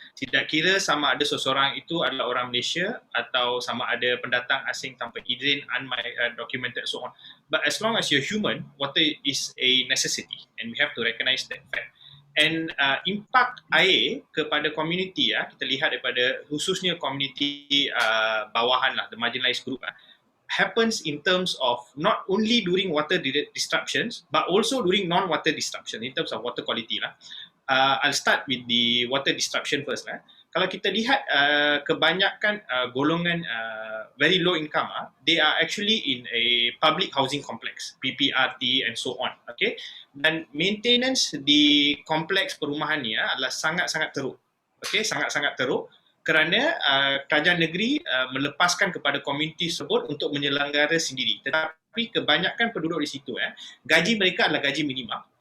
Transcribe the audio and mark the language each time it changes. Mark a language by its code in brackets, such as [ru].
[ms] Tidak kira sama ada seseorang itu adalah orang Malaysia atau sama ada pendatang asing tanpa izin, [en] undocumented, so on. But as long as you're human, water is a necessity and we have to recognize that fact. And impact [ms] air kepada komuniti, kita lihat daripada khususnya komuniti bawahan lah, [en] the marginalized group, happens in terms of not only during water disruptions but also during non-water disruption in terms of water quality lah. I'll start with the water disruption first. [ms] Kalau kita lihat kebanyakan golongan [en] very low income, they are actually in a public housing complex, PPRT and so on. [ms] Okay, dan maintenance di kompleks perumahan ni adalah sangat-sangat teruk. Okay, sangat-sangat teruk kerana kerajaan negeri melepaskan kepada komuniti tersebut untuk menyelenggara sendiri. Tetapi kebanyakan penduduk di situ, gaji mereka adalah gaji minimum.